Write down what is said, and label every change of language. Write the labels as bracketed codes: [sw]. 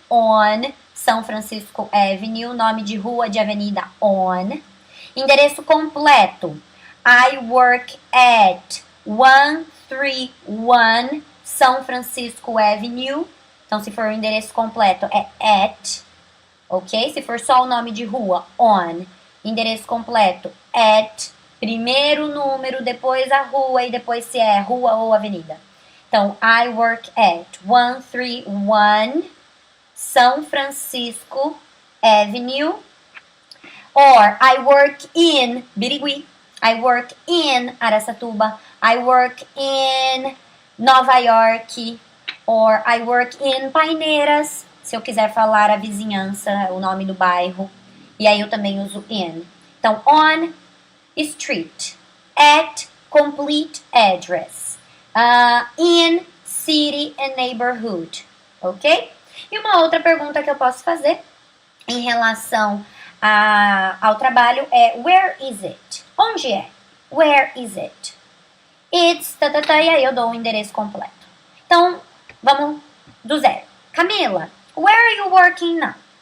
[en] On São Francisco Avenue. [pt] Nome de rua, de avenida, on. Endereço completo. [en] I work at 131 São Francisco Avenue. [pt] Então, se for o endereço completo, é at. Ok? Se for só o nome de rua, on. Endereço completo, at, primeiro número, depois a rua e depois se é rua ou avenida. Então, [en] Então, I work at 131 São Francisco Avenue. Or, I work in Birigui. I work in Araçatuba. I work in Nova York. Or, I work in Paineiras. [pt] Se eu quiser falar a vizinhança, o nome do bairro. E aí eu também uso in. Então, on, street. [en] At, complete address. In, city and neighborhood. Ok? [pt] E uma outra pergunta que eu posso fazer em relação ao trabalho é [en] where is it? [pt] Onde é? [en] Where is it? It's, [pt] e aí eu dou o endereço completo. Então, vamos do zero. [en] Camila, where are you working now?